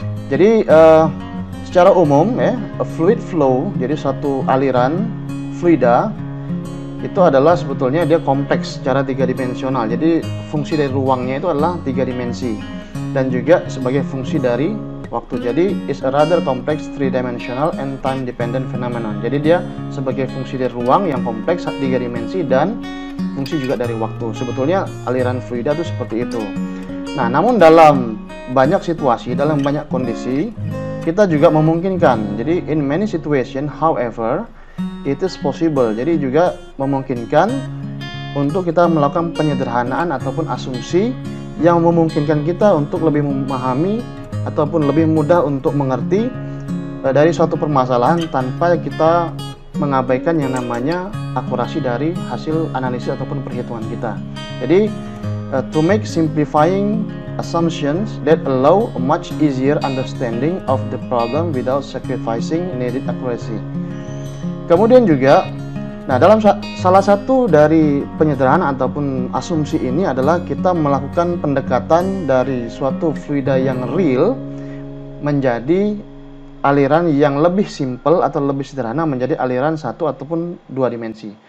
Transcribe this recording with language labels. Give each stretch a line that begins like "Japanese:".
Indonesian: Jadi secara umum ya,
English: a fluid flow,
Indonesian: jadi satu aliran fluida itu adalah sebetulnya dia kompleks secara 3 dimensional. Jadi fungsi dari ruangnya itu adalah 3 dimensi dan juga sebagai fungsi dari waktu. Jadi
English: is a rather complex 3-dimensional and time dependent phenomenon.
Indonesian: Jadi dia sebagai fungsi dari ruang yang kompleks 3 dimensi dan fungsi juga dari waktu. Sebetulnya aliran fluida itu seperti itu. Nah, namun dalam banyak situasi, dalam banyak kondisi, kita juga memungkinkan. Jadi
English: in many situation, however, it is possible.
Indonesian: Jadi juga memungkinkan untuk kita melakukan penyederhanaan ataupun asumsi yang memungkinkan kita untuk lebih memahami ataupun lebih mudah untuk mengerti dari suatu permasalahan tanpa kita mengabaikan yang namanya akurasi dari hasil analisis ataupun perhitungan kita. Jadi
English: to make simplifying assumptions that allow a much easier understanding of the problem without sacrificing needed accuracy.
Indonesian: Kemudian juga, nah dalam salah satu dari penyederhanaan ataupun asumsi ini adalah kita melakukan pendekatan dari suatu fluida yang real menjadi aliran yang lebih simpel atau lebih sederhana menjadi aliran 1 ataupun 2 dimensi.